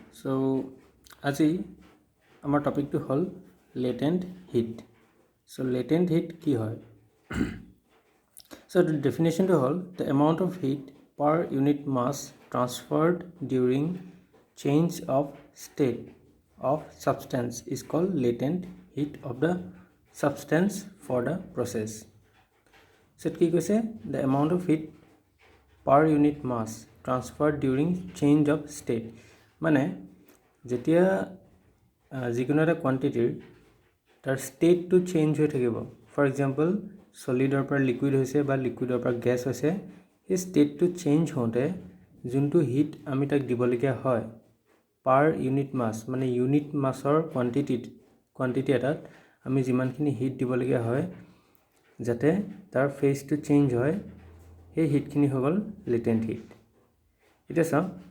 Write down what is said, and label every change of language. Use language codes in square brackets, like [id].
[as] So আজি আমাৰ টপিকটো হ'ল latent heat. [en] So latent heat [as] কি হয়? [en] So the definition to [as] হ'ল [en] the amount of heat per unit mass transferred during change of state of substance is called latent heat of the substance for the process. [as] So কি কৈছে? [en] The amount of heat per unit mass transferred during change of state [as] মানে যেতিয়া যিকোনো এটা কোৱান্টিটিৰ তাৰ ষ্টেটটো change হৈ থাকিব [en] for example [as] সলিডৰ পৰা লিকুইড হৈছে বা লিকুইডৰ পৰা গেছ হৈছে সেই ষ্টেটটো চেঞ্জ হওঁতে যোনটো হিট আমি তাক দিবলগীয়া হয় [en] per unit mass [as] মানে ইউনিট মাছৰ কোৱান্টিটি এটাত আমি যিমানখিনি হিট দিবলগীয়া হয় যাতে তাৰ ফেজটো চেঞ্জ হয় সেই হিটখিনি হৈ গ'ল লেটেণ্ট হিট এতিয়া চাওঁ